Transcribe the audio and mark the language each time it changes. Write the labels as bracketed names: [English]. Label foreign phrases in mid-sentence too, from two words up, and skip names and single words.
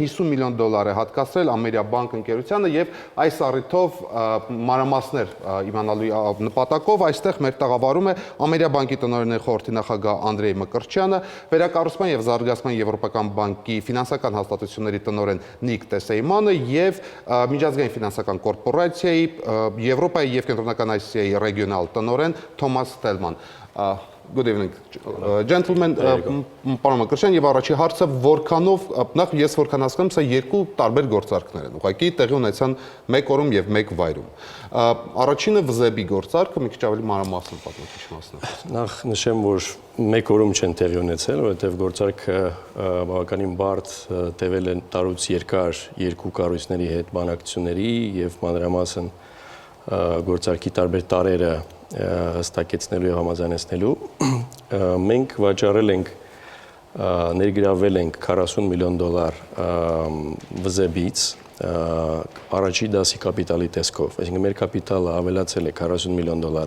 [Armenian] $50 միլիոն է հատկացրել Ameriabank ընկերությանը եւ այս առիթով մանրամասներ իմանալու նպատակով այստեղ մեր տաղավարում է Ameriabank-ի տնօրենի խորհրդի նախագահ Mkrtchyan, Վերակառուցման եւ Զարգացման Եվրոպական բանկի ֆինանսական հաստատությունների տնօրեն Tesseyman եւ միջազգային ֆինանսական կորպորացիայի Եվրոպայի եւ Կենտրոնական Ասիայի ռեգիոնալ տնօրեն Tomasz Telman. [English] Good evening, gentlemen. [Armenian] Պարոն Mkrtchyan, եւ առաջի հարցը որքանով նախ ես որքան հասկանում, սա երկու տարբեր գործարքներ են։ Ուղղակի տեղի ունեցան մեկ օրում եւ մեկ վայրում։ Առաջինը վզեբի գործարքը, մի քիչ ավելի մանրամասն պատմեք մասն։ Նախ նշեմ, որ մեկ օրում չեն տեղի ունեցել, որովհետեւ գործարքը բավականին բարդ տևել է տարուց երկար երկու կառույցների հետ բանակցությունների եւ մանրամասն գործարքի տարբեր տարերը հստակեցնելու եւ համաձայնեցնելու մենք վաճառել ենք ներգրավել ենք $40 միլիոն վզեբից առաջի դասի կապիտալի տեսքով, այսինքն մեր կապիտալը ավելացել է $40 միլիոն